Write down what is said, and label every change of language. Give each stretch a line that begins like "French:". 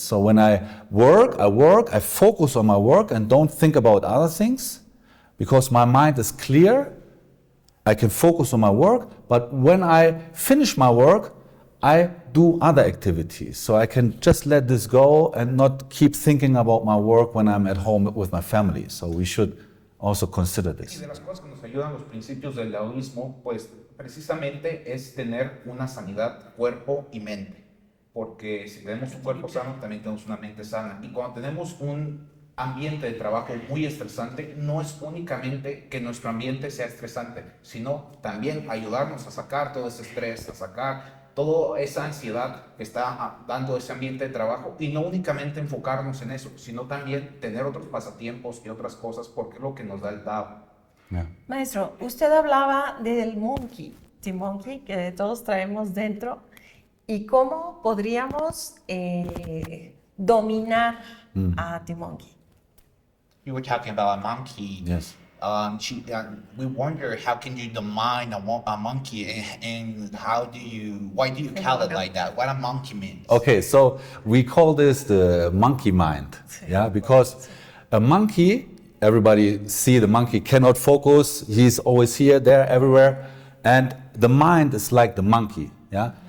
English: So when I work, I focus on my work and don't think about other things, because my mind is clear. I can focus on my work, but when I finish my work, I do other activities. So I can just let this go and not keep thinking about my work when I'm at home with my family. So we should also consider
Spanish: Y
English: this.
Spanish: de las cosas que nos ayudan los principios del taoísmo, pues precisamente es tener una sanidad cuerpo y mente. Porque si tenemos un cuerpo sano, también tenemos una mente sana. Y cuando tenemos un ambiente de trabajo muy estresante, no es únicamente que nuestro ambiente sea estresante, sino también ayudarnos a sacar todo ese estrés, a sacar toda esa ansiedad que está dando ese ambiente de trabajo, y no únicamente enfocarnos en eso, sino también tener otros pasatiempos y otras cosas, porque es lo que nos da el Tao.
English: Yeah.
Spanish: Maestro, usted hablaba del
English: monkey, the monkey
Spanish: que todos traemos dentro, y cómo podríamos dominar a
English: the monkey. You were talking about a monkey. Yes. We wonder how can you domine a monkey, and why do you call it like that? What a monkey means? Okay, so we call this the monkey mind, yeah, because a monkey, everybody see the monkey cannot focus, he's always here, there, everywhere, and the mind is like the monkey, yeah.